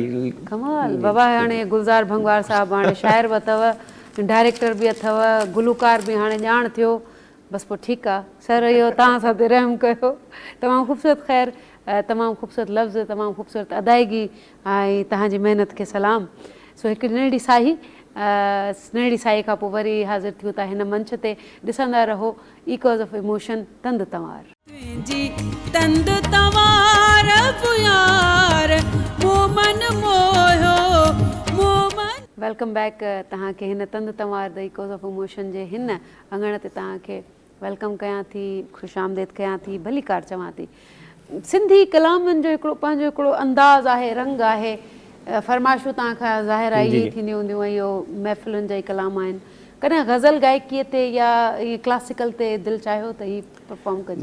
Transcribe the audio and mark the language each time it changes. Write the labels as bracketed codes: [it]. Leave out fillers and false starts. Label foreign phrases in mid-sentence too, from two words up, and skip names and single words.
[sd] कमाल बाबा हाणे गुलज़ार भंगवार साहब हाणे शाइर बि अथव डायरेक्टर बि अथव गुलूकार बि हाणे ॼाण थियो बसि पोइ ठीकु आहे सर इहो तव्हां सां ते रहम कयो तमामु ख़ूबसूरत ख़ैर तमामु ख़ूबसूरत लफ़्ज़ तमामु ख़ूबसूरत अदायगी ऐं तव्हांजी महिनत खे सलाम सो हिकु नंढड़ी साई खां पोइ वरी हाज़िर थियूं था हिन मंच ते ॾिसंदा रहो इकोज़ ऑफ इमोशन तंद तंवार जी तंद तवार पुयार मोमन मोयो मोमन [en] welcome back [sd] तव्हांखे हिन तंद तंवार द इकोज़ ऑफ इमोशन जे हिन अंगण ते तव्हांखे वेलकम कयां थी ख़ुशि आमदेद कयां थी भलीकार चवां थी सिंधी कलामनि जो हिकिड़ो पंहिंजो हिकिड़ो अंदाज़ आहे रंग आहे फरमाइशूं तव्हां खां ज़ाहिर आहे इहे थींदियूं हूंदियूं ऐं इहो महफ़िलुनि जा ई कलाम आहिनि कॾहिं गज़ल गायकीअ ते या ईअं क्लासिकल ते दिलि चाहियो त हीअ परफॉर्म कजे?